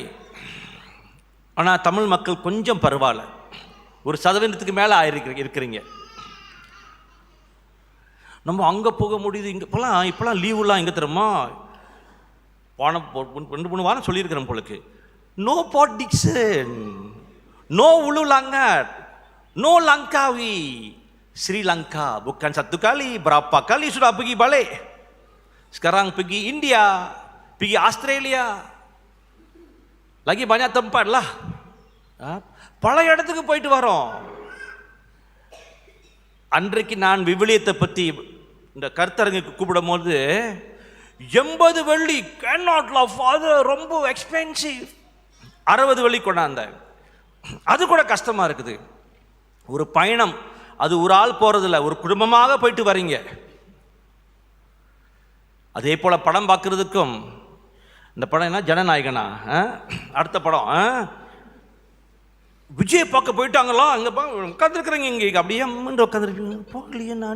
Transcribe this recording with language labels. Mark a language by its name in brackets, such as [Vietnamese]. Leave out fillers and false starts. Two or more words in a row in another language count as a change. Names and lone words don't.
[Tamil] ஆனால் தமிழ் மக்கள் கொஞ்சம் பரவாயில்ல, 1% மேலே இருக்கிறீங்க. நம்ம அங்கே போக முடியுது, இங்கே இப்போலாம் லீவுலாம் எங்கே தருமா, 2-3 வாரம் சொல்லியிருக்கிறேன் உங்களுக்கு. [English] no Port Dickson, no ulu langat, no Langkawi. [Malay] Sri Lanka bukan 1 kali, berapa kali sudah pergi balik. Sekarang pergi India, pergi Australia, lagi banyak tempat lah. [Tamil] பல இடத்துக்கு போயிட்டு வரோம். அன்றைக்கு நான் விவிலியத்தை பற்றி இந்த கருத்தரங்குக்கு கூப்பிடும் போது 80 வெள்ளி [English] cannot love father, [Tamil] ரொம்ப எக்ஸ்பென்சிவ். 60 வெள்ளி கொண்டாந்தேன். அது கூட கஷ்டமா இருக்குது. ஒரு பயணம், அது ஒரு ஆள் போறதில்ல, ஒரு குடும்பமாக போயிட்டு வரீங்க. அதே போல படம் பார்க்கறதுக்கும், இந்த படம் என்ன ஜனநாயகனா, அடுத்த படம் விஜய் பார்க்க போயிட்டாங்களா, அங்கே உட்காந்துருக்குறீங்க, இங்கே அப்படியே உட்காந்துருக்கீங்க, போகலையே நான்.